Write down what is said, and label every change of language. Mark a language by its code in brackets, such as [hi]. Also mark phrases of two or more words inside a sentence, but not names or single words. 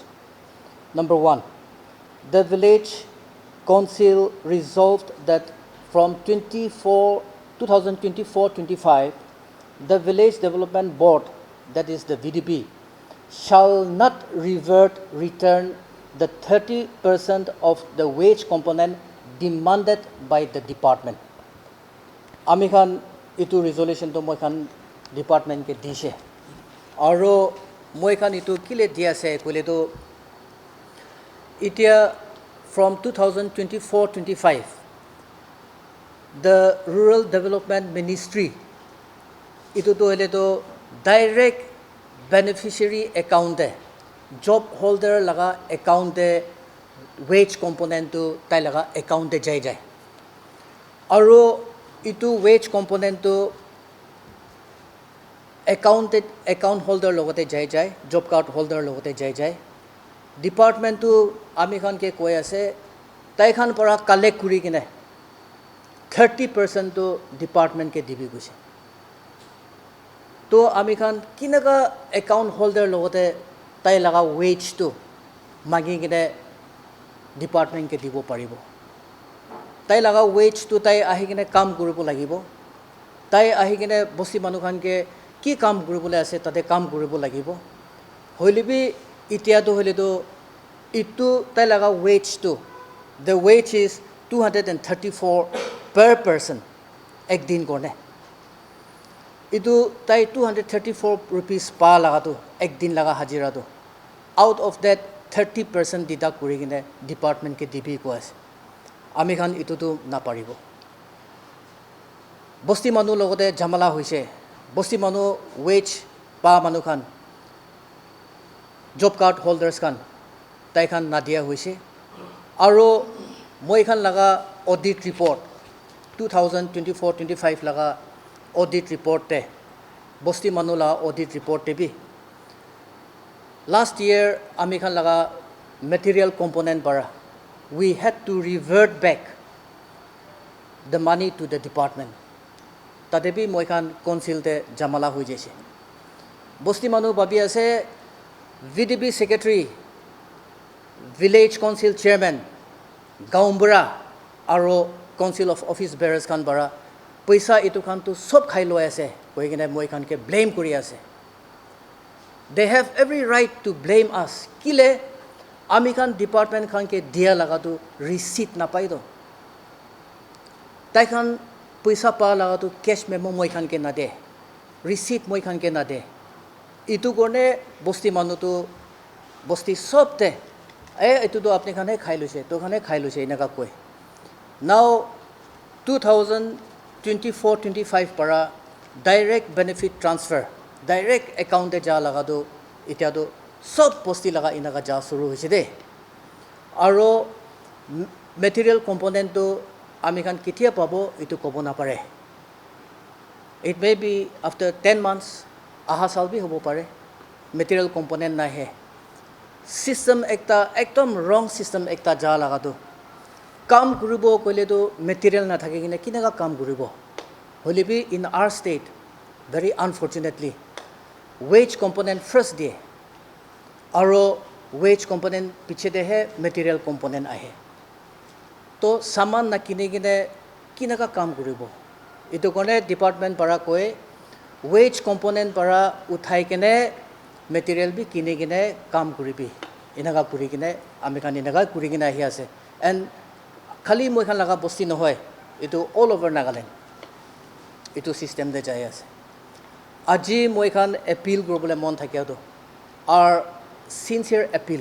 [en] Number 1, the village council resolved that from 2024-25, the village development board, that is the VDB, shall not return the 30% of the wage component demanded by the department. [nag] Ami khan itu resolution to moi khan department ke dise aro moi khan itu kile dia ase kole to itia [en] from 2024-25 the rural development ministry [nag] itu to hele to [en] direct beneficiary account job holder [nag] laga account [en] wage component [nag] to tai laga account jai aro itu [en] wage component [nag] to [en] account holder [nag] logote jai [en] job card holder [nag] logote jai department to ami khan ke koi ase tai khan para collect kuri kine 30% to department ke dibi guse to ami khan kinaga [en] account holder [nag] logote tai laga wage to magi kine department ke dibo paribo tai laga wage to tai ahi kine kam kuribo lagibo tai ahi kine bosi manu khan ke ki kam kuribole ase tate kam kuribo lagibo hoile bi itia to hole to Itu tai laga wage tu. [en] The wage is 234 per person. [nag] Ek din korne. Itu tai 234 rupees pa laga tu. Ek din laga hajira tu. [en] Out of that 30% deduct [nag] kuri kine department ke DP ko ase. Ami khan itu tu na paribo. Bosti manu logote jamala hoise. Bosti manu wage pa manu khan. [en] Job card holders [nag] khan. Tai khan nadia hoise. Aro moi khan laga [en] audit report 2024-25 [nag] laga [en] audit report [nag] te. Bosti manu la [en] audit report [nag] te bi. [en] Last year, [nag] ami khan laga [en] material component [nag] bara. [en] We had to revert back the money to the department. [nag] Tate bi moi khan council te jamala hui jese. Bosti manu babi ase [en] VDB secretary, village council chairman, [nag] gaumbara, aro [en] council of office bearers [nag] khan bara. Paisa itu khan tu sob khai loi ase. Koi kine moi khan ke blame kuri ase. [en] They have every right to blame us. [nag] Kile ami khan department khan ke dia laga tu receipt na pai do. Tai khan paisa pa laga tu [en] cash memo [nag] moi khan ke na de. Receipt moi khan ke na de. Itu korne bosti manu tu bosti sob te. Itu to apne khane khai lose. To khane khai lose ina ka koi. Now 2024-25 para [en] direct benefit transfer. Direct account [nag] de ja laga do itia do sob posti laga ina ka ja suru hoise de. Aro [en] material component [nag] to ami khan kitia pabo itu kobo na pare. [en] It may be after 10 months [nag] aha sal bi hobo pare. [en] Material component [nag] na he. System ekta ekdom [en] wrong system [nag] ekta ja laga do. Kam kuribo koile do material na thake kine kinaga kam kuribo. Holi bi [en] in our state very unfortunately wage component first day [nag] aro [en] wage component [nag] piche de hai [en] material component [nag] ahe to saman na kine kine kinaga kam kuribo itu kone department para koi [en] wage component [nag] para uthai kine material bi kine kine kam kuribi inaga kuri kine ami khan inaga kuri kine ahi ase and khali moi khan laga bosti no hoy itu [en] all over Nagaland [nag] itu system de jai ase Aji moi khan appeal global mon thakia do [en] our sincere appeal